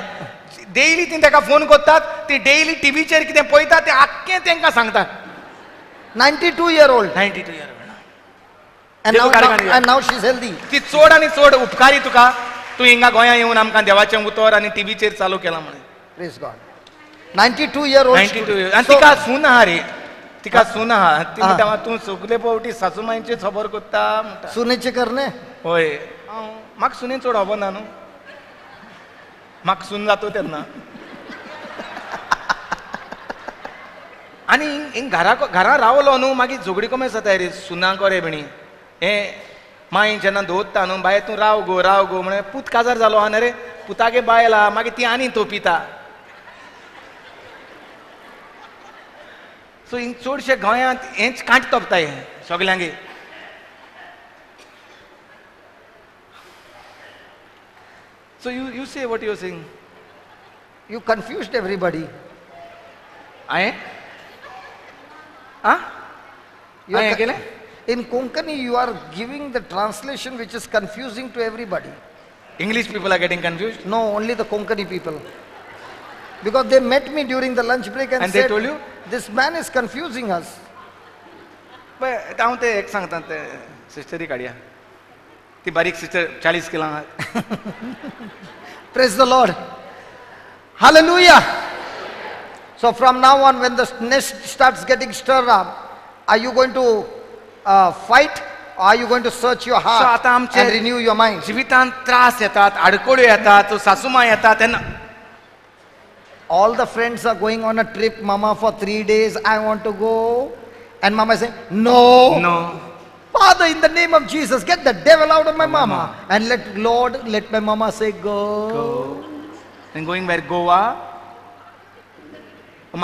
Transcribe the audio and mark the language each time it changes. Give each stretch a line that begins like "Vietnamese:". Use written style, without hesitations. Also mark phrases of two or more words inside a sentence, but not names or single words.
Konkani: डेली ती ताका फोन करतात. ती डेली टीव्हीचेर कितें पळयता तें आख्खें तांकां सांगतात.
English: 92 year old. 92 year old. And now she's healthy.
Konkani: ती चड आनी चड उपकारी तुका तूं हिंगा गोंया येवन आमकां देवाचें उतर आनी टीव्हीचेर चालू केलां म्हणून.
English: Praise God. 92 year old.
Konkani: 92 आनी तिका सून आहा रे. तिका सून आहा. ती म्हणटा तूं सगळे फावटी सासूमाईंचे खबर करता म्हणटा. सुनेचे करणे. होय म्हाका सुनेन चड खबर ना न्हू. म्हाका सून जातो तेन्ना. आनी घरा रावलो न्हू मागीर झगडी कमी जाता रे सुनांको रे बिणी. हें माय जेन्ना दवरता न्हू बाय तूं राव गो म्हण पूत काजार जालो आहा न्ही रे. पुतागे बायला मागीर ती आनी तोपिता. सो हिंग चडशे गोंयांत हेंच कांट तोपताय सगल्यांगे.
English: So you say what you're saying. You confused everybody. I? Huh? You are I co- in Konkani, you are giving the translation which is confusing to everybody. English people are getting confused. No, only the Konkani people. Because they met me during the lunch break and And said, they told you? this man is confusing us.
Konkani: But हांव ते एक सांगता ते सिस्टरी काडया. ती बारीक सिस्टर 40 किलो आहा.
English: Praise the Lord. Hallelujah. So from now on, when the nest starts getting stirred up, are you going to fight or are you going to search your So heart
Konkani: आता आमचे
English: and renew your mind?
Konkani: जिवितांत त्रास येतात, आडकोळ्यो येतात, सासूमाय येतात तेन्ना
English: All the friends are going on a trip, Mama, for 3 days. I want to go. And Mama is saying, no. No. Father, in the name of Jesus, get the devil out of my mama. And let my mama say, go. And going where? Goa?